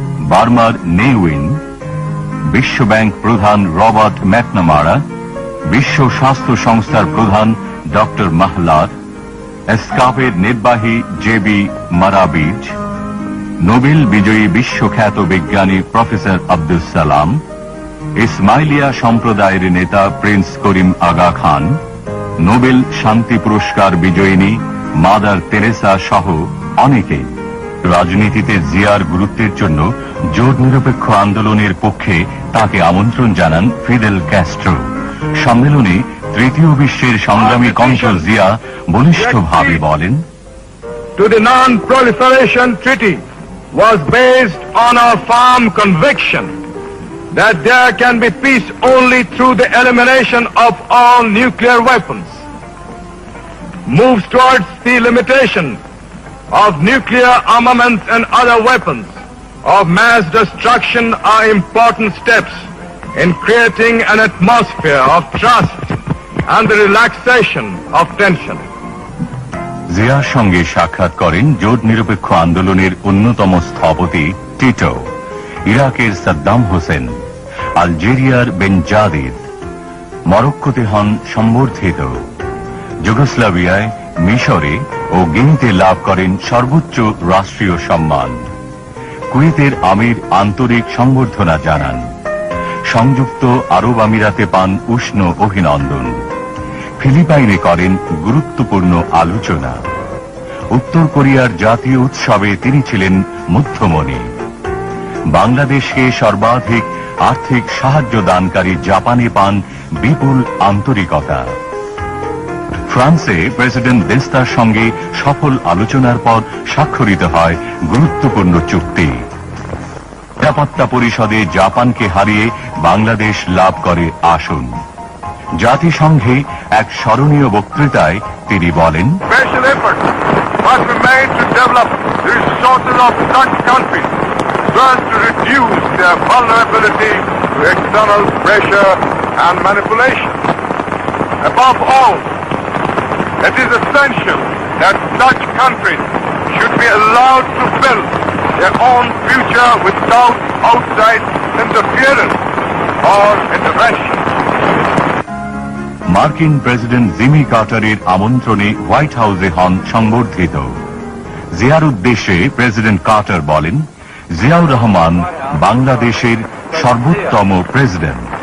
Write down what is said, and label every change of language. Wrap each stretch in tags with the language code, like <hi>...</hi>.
<bn>বার্মার নেউইন, বিশ্বব্যাংক প্রধান রবার্ট ম্যাকনামারা, বিশ্ব স্বাস্থ্য সংস্থার প্রধান ডক্টর মাহলার, এসকাপের নির্বাহী জেবি মারাবিজ, নোবেল বিজয়ী বিশ্বখ্যাত বিজ্ঞানী প্রফেসর আব্দুল সালাম, ইসমাইলিয়া সম্প্রদায়ের নেতা প্রিন্স করিম আগা খান, নোবেল শান্তি পুরস্কার বিজয়িনী মাদার তেরেসা সহ অনেকে। রাজনীতিতে জিয়ার গুরুত্বের জন্য জোট নিরপেক্ষ আন্দোলনের পক্ষে তাকে আমন্ত্রণ জানান ফিদেল ক্যাস্ট্রো। সম্মেলনে তৃতীয় বিশ্বের সংগ্রামী কণ্ঠ জিয়া বলিষ্ঠভাবে বলেন,</bn> <en>To the Non-Proliferation Treaty was based on our firm conviction that there can be peace only through the elimination of all nuclear weapons. moves towards the limitation of nuclear armaments and other weapons of mass destruction are important steps in creating an atmosphere of trust and the relaxation of tension.</en> <bn>জিয়ার সঙ্গে সাক্ষাৎ করেন জোট নিরপেক্ষ আন্দোলনের অন্যতম স্থপতি Tito, ইরাকের সাদ্দাম হোসেন, আলজেরিয়ার বেনজাদিদ, মরক্কোতে হন সম্বর্ধিত, যুগোস্লাভিয়ায়, মিশরে ও গিনিতে লাভ করেন সর্বোচ্চ রাষ্ট্রীয় সম্মান। কুয়েতের আমির আন্তরিক সংবর্ধনা জানান। সংযুক্ত আরব আমিরাতে পান উষ্ণ অভিনন্দন। ফিলিপাইনে করেন গুরুত্বপূর্ণ আলোচনা। উত্তর কোরিয়ার জাতীয় উৎসবে তিনি ছিলেন মধ্যমণি। বাংলাদেশকে সর্বাধিক আর্থিক সাহায্য দানকারী জাপানে পান বিপুল আন্তরিকতা। ফ্রান্সে প্রেসিডেন্ট দেস্তার সঙ্গে সফল আলোচনার পর স্বাক্ষরিত হয় গুরুত্বপূর্ণ চুক্তি। নিরাপত্তা পরিষদে জাপানকে হারিয়ে বাংলাদেশ লাভ করে আসন। জাতিসংঘে এক স্মরণীয় বক্তৃতায় তিনি বলেন,</bn> <en>Special efforts must be made to develop the resources of such countries so as to reduce their vulnerability to external pressure and manipulation. Above all, it is essential that such countries should be allowed to build their own future without outside interference or intervention.</en> <bn>মার্কিন president Jimmy কার্টারের আমন্ত্রণে white হাউসে হন সংবর্ধিত। জিয়ার উদ্দেশ্যে president Carter বলেন, জিয়াউর রহমান বাংলাদেশের সর্বোত্তম president.</bn>